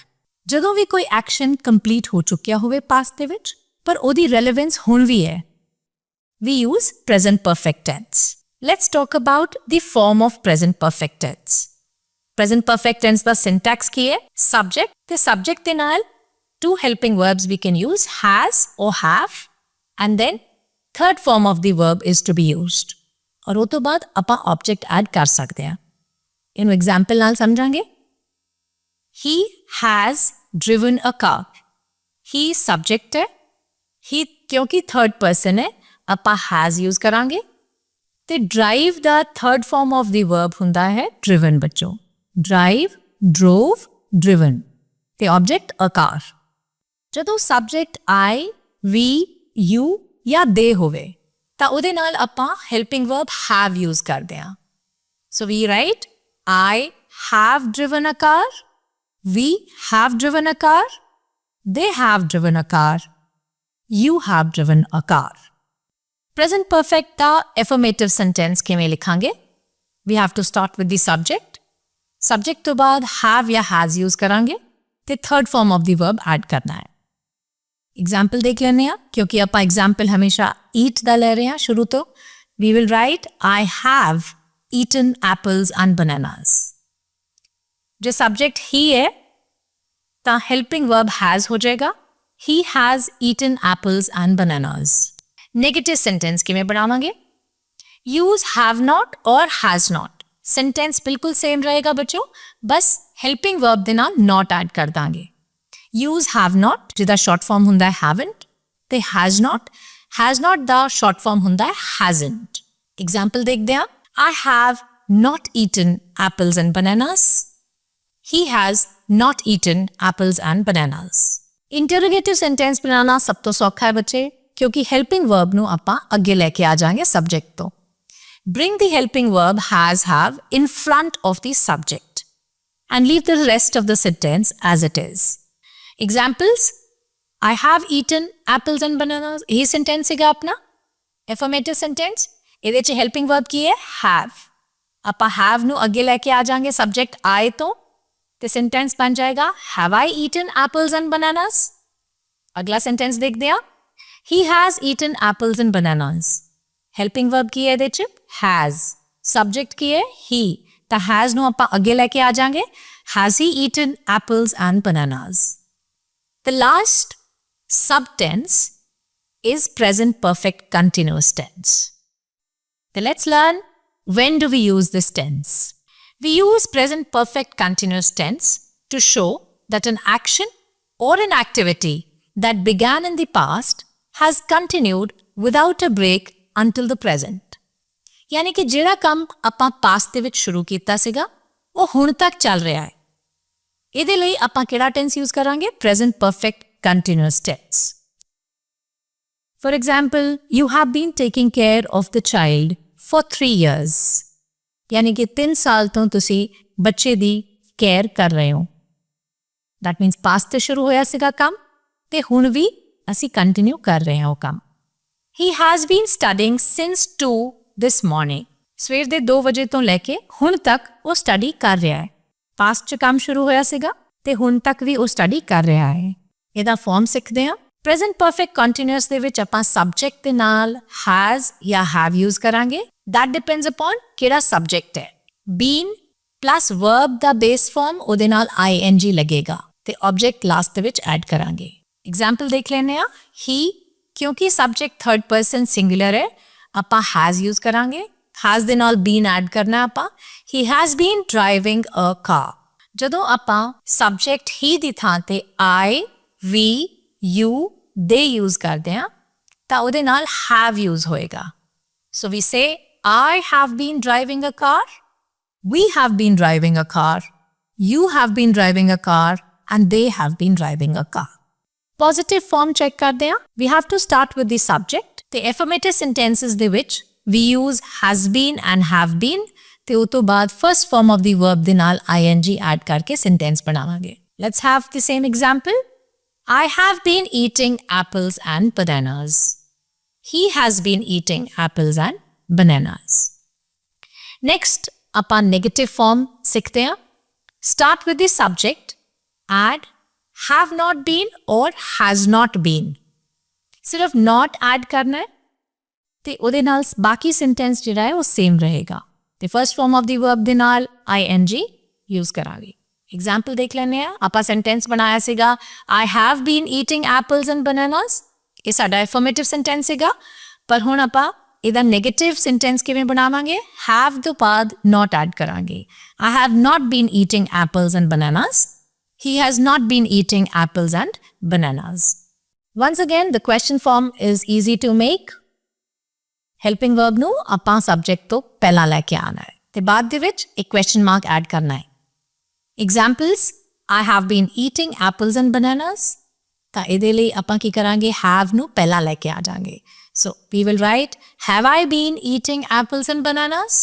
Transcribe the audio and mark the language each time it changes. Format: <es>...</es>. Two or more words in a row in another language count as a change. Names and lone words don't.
<pa>ਜਦੋਂ ਵੀ ਕੋਈ ਐਕਸ਼ਨ ਕੰਪਲੀਟ ਹੋ ਚੁੱਕਿਆ ਹੋਵੇ ਪਾਸਟ ਦੇ ਵਿੱਚ ਪਰ ਉਹਦੀ ਰੈਲੇਵੈਂਸ ਹੁਣ ਵੀ ਹੈ,</pa> <en>we use present perfect tense. Let's talk about the form of present perfect tense. Present perfect tense ਦਾ syntax</en> <pa>ਕੀ ਹੈ?</pa> <en>Subject ਤੇ subject</en> <pa>ਦੇ ਨਾਲ</pa> <en>two helping verbs we can use, has or have, and then third form of the verb is to be used.</en> <pa>ਔਰ ਉਹ ਤੋਂ ਬਾਅਦ ਆਪਾਂ</pa> <en>object add</en> <pa>ਕਰ ਸਕਦੇ ਹਾਂ. ਇਹਨੂੰ example ਨਾਲ ਸਮਝਾਂਗੇ.</pa> <en>He has driven a car. He subject</en> <pa>ਹੈ. He ਕਿਉਂਕਿ</pa> <en>third person</en> <pa>ਹੈ, ਆਪਾਂ</pa> <en>has use</en> <pa>ਕਰਾਂਗੇ ਤੇ drive ਦਾ</pa> <en>third form of the verb</en> <pa>ਹੁੰਦਾ ਹੈ driven ਬੱਚੋ.</pa> <en>Drive, drove, driven ਤੇ object a car.</en> <pa>ਜਦੋਂ</pa> <en>subject I, we, you</en> <pa>ਜਾਂ they ਹੋਵੇ ਤਾਂ ਉਹਦੇ ਨਾਲ ਆਪਾਂ</pa> <en>helping verb have use</en> <pa>ਕਰਦੇ ਹਾਂ.</pa> <en>So we write I have driven a car. We have driven a car. They have driven a car. You have driven a car. Present perfect ਦਾ affirmative sentence</en> <pa>ਕਿਵੇਂ ਲਿਖਾਂਗੇ?</pa> <en>We have to start with the subject. Subject</en> <pa>ਤੋਂ ਬਾਅਦ</pa> <en>have ਜਾਂ has use</en> <pa>ਕਰਾਂਗੇ ਤੇ</pa> <en>third form of the verb add</en> <pa>ਕਰਨਾ ਹੈ. Example ਦੇਖ ਲੈਂਦੇ ਹਾਂ ਕਿਉਂਕਿ ਆਪਾਂ example ਹਮੇਸ਼ਾ eat ਦਾ ਲੈ ਰਹੇ ਹਾਂ ਸ਼ੁਰੂ ਤੋਂ.</pa> <en>We will write I have eaten apples and bananas.</en> <pa>ਜੇ</pa> <en>subject he</en> <pa>ਹੈ ਤਾਂ</pa> <en>helping verb has</en> <pa>ਹੋ ਜਾਏਗਾ.</pa> <en>He has eaten apples and bananas. Negative sentence</en> <pa>ਕਿਵੇਂ ਬਣਾਵਾਂਗੇ?</pa> <en>Use have not or has not.</en> <pa>Sentence ਬਿਲਕੁਲ same ਰਹੇਗਾ ਬੱਚੋ, ਬਸ</pa> <en>helping verb</en> <pa>ਦੇ ਨਾਲ</pa> <en>not add</en> <pa>ਕਰ ਦਾਂਗੇ.</pa> <en>Use have not ਜਿਹਦਾ short form</en> <pa>ਹੁੰਦਾ ਹੈ</pa> <en>haven't ਤੇ has not ਦਾ short form</en> <pa>ਹੁੰਦਾ ਹੈ</pa> <en>hasn't.</en> <pa>Example ਦੇਖਦੇ ਹਾਂ.</pa> <en>I have not eaten apples and bananas. He has not eaten apples and bananas. Interrogative sentence</en> <pa>ਬਣਾਉਣਾ ਸਭ ਤੋਂ ਸੌਖਾ ਹੈ ਬੱਚੇ, ਕਿਉਂਕਿ</pa> <en>helping verb</en> <pa>ਨੂੰ ਆਪਾਂ ਅੱਗੇ ਲੈ ਕੇ ਆ ਜਾਾਂਗੇ subject ਤੋਂ.</pa> <en>Bring the helping verb has have in front of the subject and leave the rest of the sentence as it is. Examples: I have eaten apples and bananas.</en> <pa>ਇਹ sentence ਸੀਗਾ ਆਪਣਾ</pa> <en>affirmative sentence.</en> <pa>ਇਹਦੇ 'ਚ</pa> <en>helping verb</en> <pa>ਕੀ ਹੈ? have. ਆਪਾਂ have ਨੂੰ ਅੱਗੇ ਲੈ ਕੇ ਆ ਜਾਾਂਗੇ</pa> <en>subject I</en> <pa>ਤੋਂ, ਤੇ sentence ਬਣ ਜਾਏਗਾ</pa> <en>have I eaten apples and bananas.</en> <pa>ਅਗਲਾ sentence ਦੇਖਦੇ ਹਾਂ.</pa> <en>He has eaten apples and bananas. helping verb</en> <pa>ਕੀ ਹੈ ਇਹਦੇ 'ਚ?</pa> <en>has. subject</en> <pa>ਕੀ ਹੈ?</pa> <en>he.</en> <pa>ਤਾਂ has ਨੂੰ ਆਪਾਂ ਅੱਗੇ ਲੈ ਕੇ ਆ ਜਾਾਂਗੇ.</pa> <en>has he eaten apples and bananas. The last subtense is present perfect continuous tense. So let's learn, when do we use this tense? We use present perfect continuous tense to show that an action or an activity that began in the past has continued without a break until the present.</en> <hi>यानी कि</hi> <pa>ਜਿਹੜਾ ਕੰਮ ਆਪਾਂ past ਦੇ ਵਿੱਚ ਸ਼ੁਰੂ ਕੀਤਾ ਸੀਗਾ ਉਹ ਹੁਣ ਤੱਕ ਚੱਲ ਰਿਹਾ ਹੈ. ਇਹਦੇ ਲਈ ਆਪਾਂ ਕਿਹੜਾ tense use ਕਰਾਂਗੇ?</pa> <en>present perfect continuous tense. For example, you have been taking care of the child for 3 years.</en> <hi>यानी कि</hi> <pa>3 ਸਾਲ ਤੋਂ ਤੁਸੀਂ ਬੱਚੇ ਦੀ ਕੇਅਰ ਕਰ ਰਹੇ ਹੋ.</pa> <en>That means past</en> <pa>ਤੇ ਸ਼ੁਰੂ ਹੋਇਆ ਸੀਗਾ ਕੰਮ ਤੇ ਹੁਣ ਵੀ ਅਸੀਂ ਕੰਟੀਨਿਊ ਕਰ ਰਹੇ ਹਾਂ ਉਹ ਕੰਮ.</pa> <en>He has been studying since 2 this morning.</en> <pa>ਸਵੇਰ ਦੇ 2 ਵਜੇ ਤੋਂ ਲੈ ਕੇ ਹੁਣ ਤੱਕ ਉਹ ਸਟੱਡੀ ਕਰ ਰਿਹਾ ਹੈ. ਪਾਸਟ 'ਚ ਕੰਮ ਸ਼ੁਰੂ ਹੋਇਆ ਸੀਗਾ ਤੇ ਹੁਣ ਤੱਕ ਵੀ ਉਹ ਸਟੱਡੀ ਕਰ ਰਿਹਾ ਹੈ. ਇਹਦਾ ਫਾਰਮ ਸਿੱਖਦੇ ਹਾਂ.</pa> <en>present perfect continuous</en> <pa>ਦੇ ਵਿੱਚ ਆਪਾਂ ਸਬਜੈਕਟ ਦੇ ਨਾਲ has ਜਾਂ have यूज ਕਰਾਂਗੇ.</pa> <en>that depends upon</en> <pa>ਕਿਹੜਾ ਸਬਜੈਕਟ ਹੈ.</pa> <en>been plus verb</en> <pa>ਦਾ</pa> <en>base form</en> <pa>ਉਹਦੇ ਨਾਲ ing ਲੱਗੇਗਾ ਤੇ ਆਬਜੈਕਟ ਲਾਸਟ ਦੇ ਵਿੱਚ ਐਡ ਕਰਾਂਗੇ. ਐਗਜ਼ਾਮਪਲ ਦੇਖ ਲੈਂਦੇ ਆ. he ਕਿਉਂਕਿ</pa> <en>subject third person singular</en> <pa>ਹੈ ਆਪਾਂ</pa> <en>has use</en> <pa>ਕਰਾਂਗੇ. has ਦੇ ਨਾਲ</pa> <en>been add</en> <pa>ਕਰਨਾ ਆਪਾਂ.</pa> <en>he has been driving a car.</en> <pa>ਜਦੋਂ ਆਪਾਂ</pa> <en>subject he</en> <pa>ਦੀ ਥਾਂ ਤੇ</pa> <en>I, we, you, they use</en> <pa>ਕਰਦੇ ਹਾਂ ਤਾਂ ਉਹਦੇ ਨਾਲ</pa> <en>have use</en> <pa>ਹੋਏਗਾ.</pa> <en>So we say I have been driving a car, we have been driving a car, you have been driving a car and they have been driving a car. Positive form check</en> <pa>ਕਰਦੇ ਹਾਂ.</pa> <en>We have to start with the subject. ਤੇ affirmative sentences</en> <pa>ਦੇ ਵਿੱਚ</pa> <en>we use has been and have been</en> <pa>ਤੇ ਉਹ ਤੋਂ ਬਾਅਦ</pa> <en>first form of the verb</en> <pa>ਦੇ ਨਾਲ</pa> <en>ing ਐਡ ਕਰਕੇ sentence ਬਣਾਵਾਂਗੇ. Let's have the same example. I have been eating apples and bananas. He has been eating apples and bananas. Next,</en> <pa>ਆਪਾਂ</pa> <en>negative form</en> <pa>ਸਿੱਖਦੇ ਹਾਂ.</pa> <en>Start with the subject. Add have not been or has not been.</en> <pa>ਸਿਰਫ</pa> <en>not add</en> <pa>ਕਰਨਾ ਹੈ ਤੇ ਉਹਦੇ ਨਾਲ ਬਾਕੀ sentence ਜਿਹੜਾ ਹੈ ਉਹ same ਰਹੇਗਾ. ਤੇ</pa> <en>first form of the verb</en> <pa>ਦੇ ਨਾਲ</pa> <en>ing use</en> <pa>ਕਰਾਂਗੇ. ਐਗਜ਼ਾਮਪਲ ਦੇਖ ਲੈਂਦੇ ਆ. ਆਪਾਂ ਸੈਂਟੈਂਸ ਬਣਾਇਆ ਸੀਗਾ</pa> <en>I have been eating apples and bananas.</en> <pa>ਇਹ ਸਾਡਾ ਐਫਰਮੇਟਿਵ ਸੈਂਟੈਂਸ ਸੀਗਾ. ਪਰ ਹੁਣ ਆਪਾਂ ਇਹਦਾ ਨੈਗੇਟਿਵ ਸੈਂਟੈਂਸ ਕਿਵੇਂ ਬਣਾਵਾਂਗੇ? have ਤੋਂ ਬਾਅਦ</pa> <en>not add</en> <pa>ਕਰਾਂਗੇ.</pa> <en>I have not been eating apples and bananas. He has not been eating apples and bananas. Once again, the question form is easy to make. helping verb</en> <pa>ਨੂੰ ਆਪਾਂ ਸਬਜੈਕਟ ਤੋਂ ਪਹਿਲਾਂ ਲੈ ਕੇ ਆਉਣਾ ਹੈ ਤੇ ਬਾਅਦ ਦੇ ਵਿੱਚ ਇੱਕ</pa> <en>question mark add</en> <pa>ਕਰਨਾ ਹੈ.</pa> <en>ਐਗਜ਼ਾਮਪਲਸ I have been eating apples and bananas.</en> <pa>ਤਾਂ ਇਹਦੇ ਲਈ ਆਪਾਂ ਕੀ ਕਰਾਂਗੇ? have ਨੂੰ ਪਹਿਲਾਂ ਲੈ ਕੇ ਆ ਜਾਵਾਂਗੇ.</pa> <en>So we will write have I been eating apples and bananas?</en>